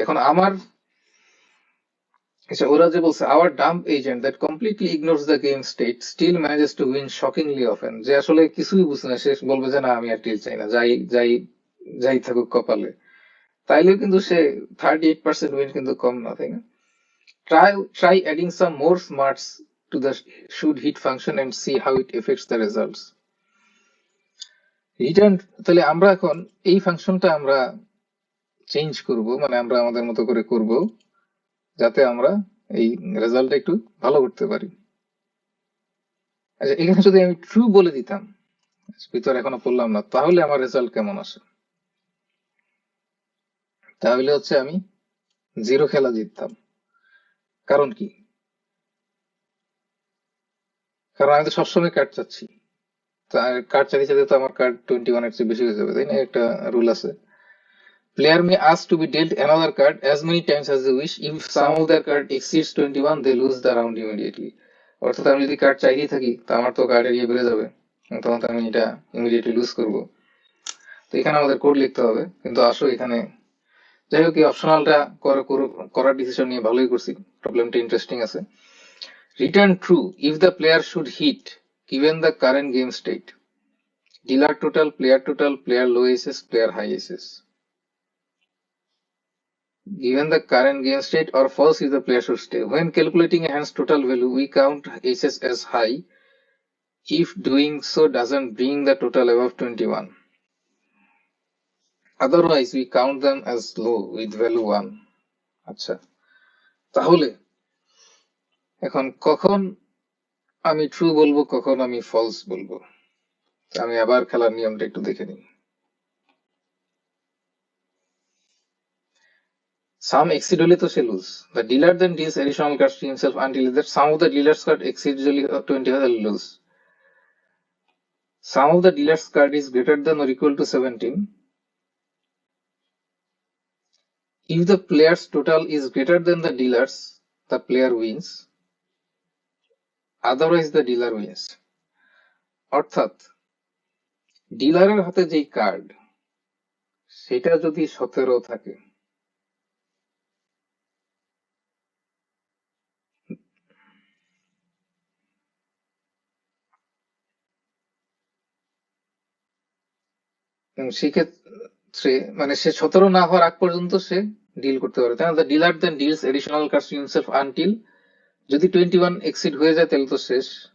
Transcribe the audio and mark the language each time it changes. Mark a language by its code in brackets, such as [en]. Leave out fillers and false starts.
[bn] এখন আমার আচ্ছা, ওরা যে বলছে [en] our dumb agent that completely ignores the game state still manages to win shockingly often, [bn] যে আসলে কিছুই বুঝে না, সে বলবে যে না আমি আর টিল চাই না, যাই যাই যাই থাকুক কপালে, তাইলেও কিন্তু সে 38% উইন কিন্তু কম না, তাই না। [en] try adding some more smarts to the should hit function and see how it affects the results. [bn] Return, তাহলে আমরা এখন এই ফাংশনটা আমরা চেঞ্জ করব, মানে আমরা আমাদের মতো করে করব যাতে আমরা এই রেজাল্টটা একটু ভালো করতে পারি। আচ্ছা, এখানে যদি আমি ট্রু বলে দিতাম, ভিতরে এখনো পড়লাম না, তাহলে আমার রেজাল্ট কেমন আসে? তাহলে হচ্ছে আমি 0 খেলা জিততাম। কারণ কি? কারণ আমি তো সবসময় কার্ড চাচ্ছি, কার্ড চাইতে চাইতে তো আমার কার্ড 21 এর চেয়ে বেশি হয়ে যাবে, তাই না? একটা রুল আছে, [en] player may ask to be dealt another card as many times as they wish. If sum of their card exceeds 21, they lose the round immediately. [bn] অর্থাৎ আমি যদি কার্ড চাইতেই থাকি, তো আমার তো কার্ডের ইয়ে বেড়ে যাবে, তখন তো আমি এটা ইমিডিয়েটলি লুজ করব। তো এখানে আমাদের কোড লিখতে হবে, কিন্তু আসো এখানে যাই হোক, এই অপশনালটা করার ডিসিশন নিয়ে ভালোই করছি, প্রবলেমটা ইন্টারেস্টিং আছে। [en] Return true if the player should hit given the current game state, dealer total, player low aces, player high aces. Given the current game state, or false if the player should stay. When calculating a hand's total value, we count aces as high if doing so doesn't bring the total above 21. Otherwise, we count them as low with value 1. [bn] আচ্ছা, তাহলে এখন কখন আমি true বলবো, কখন আমি false বলবো? আমি আবার খেলার নিয়মটা একটু দেখে নিই। সাম এক্সিড হলে তো সে loose. [en] The dealer then deals additional cards to himself until the sum of the dealer's card exceeds 20 [bn] হয়, তাহলে [en] lose. Sum of the dealer's card is greater than or equal to 17. If the player's total is greater than the dealer's, the player wins. Otherwise, the dealer wins. [bn] অর্থাৎ ডিলারের হাতে যেই card, সেটা যদি 17 থাকে, সেক্ষেত্রে মানে সে 17 না হওয়ার আগ পর্যন্ত সে ডিল করতে পারে, তাই না? [en] the dealer then deals additional cards to himself until, [bn] যদি 21 এক্সিড হয়ে যায় তাহলে তো শেষ।